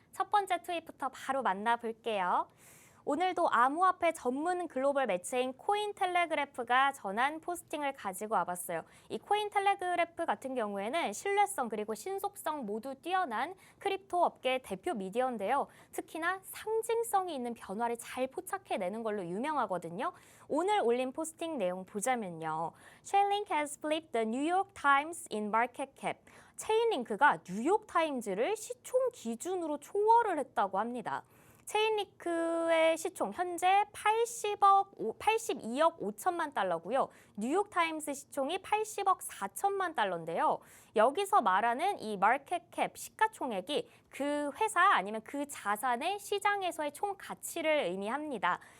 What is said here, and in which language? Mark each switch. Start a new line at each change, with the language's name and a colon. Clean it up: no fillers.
Korean: 첫 번째 트윗부터 바로 만나볼게요. 오늘도 암호화폐 전문 글로벌 매체인 코인텔레그래프가 전한 포스팅을 가지고 와봤어요. 이 코인텔레그래프 같은 경우에는 신뢰성 그리고 신속성 모두 뛰어난 크립토 업계 대표 미디어인데요. 특히나 상징성이 있는 변화를 잘 포착해내는 걸로 유명하거든요. 오늘 올린 포스팅 내용 보자면요.
English: Chainlink has flipped the New York Times in market cap.
Korean: 체인링크가 뉴욕타임즈를 시총 기준으로 초월을 했다고 합니다. 체인링크의 시총 현재 82억 5천만 달러고요. 뉴욕타임스 시총이 80억 4천만 달러인데요. 여기서 말하는 이 마켓캡 시가총액이 그 회사 아니면 그 자산의 시장에서의 총 가치를 의미합니다.